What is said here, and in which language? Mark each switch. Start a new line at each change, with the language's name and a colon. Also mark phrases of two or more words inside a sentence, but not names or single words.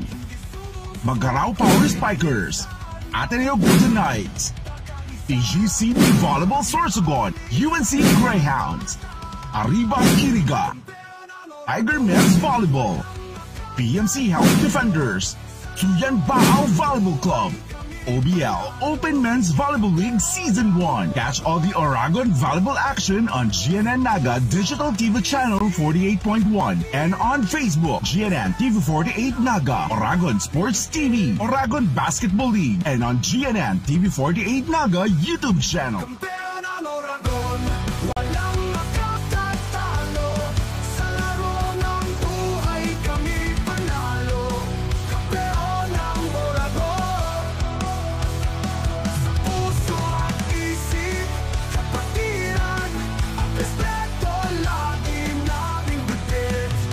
English: Magarao Power Spikers, Ateneo Golden Knights, EGCB Volleyball Sorsogon, UNC Greyhounds, Arriba Iriga, Tiger Men's Volleyball, PMC Health Defenders, Suyan Baaw Volleyball Club, OBL Open Men's Volleyball League Season 1. Catch all the Oragon volleyball action on GNN Naga Digital TV Channel 48.1 and on Facebook, GNN TV 48 Naga, Oragon Sports TV, Oragon Basketball League, and on GNN TV 48 Naga YouTube channel.
Filipino: Kampeon ang Oragon, walang makatatalo. Sa laro ng buhay kami panalo. Kampeon ang Oragon. Sa puso at isip, kapatiran, at respeto lagi naming bitbit.